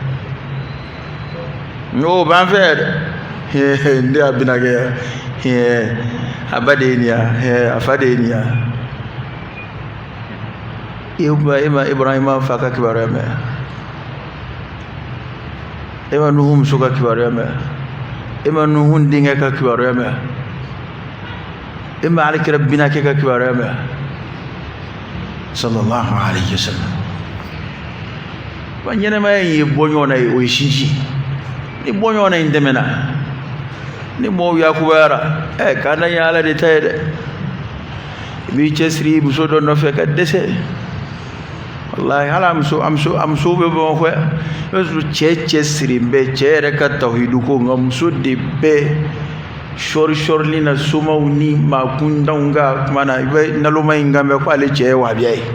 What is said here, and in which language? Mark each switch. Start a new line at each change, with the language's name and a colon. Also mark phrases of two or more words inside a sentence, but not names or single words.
Bambara: n'o b'an fɛ dɛ n de y'a bina kɛ a ba de ye nin ya a fa de ye nin ya e ma Ibrahima fa ka kibaruya mɛn e ma Nuhu muso ka kibaruya mɛn e ma Nuhu denkɛ ka kibaruya mɛn e ma Alikira binakɛ ka kibaruya mɛn
Arabic: صلى الله عليه وسلم
Bambara: wa ɲɛnɛmaya in ye bɔɲɔgɔn na ye o ye sinsin ni bɔɲɔgɔn na in tɛmɛna ni mɔgɔw yakubayara k'an na ye Ala de ta ye dɛ i b'i cɛsiri muso dɔ nɔfɛ ka dɛsɛ wallahi hali a muso bɛ Bamakɔ yan i b'a sɔrɔ cɛ cɛsirilen bɛ cɛ yɛrɛ ka tawhidu ko nka muso de bɛ sɔri na somaw ni maakundanw ka kuma na i bɛ naloma in kan mɛn ko ale cɛ ye wahabiya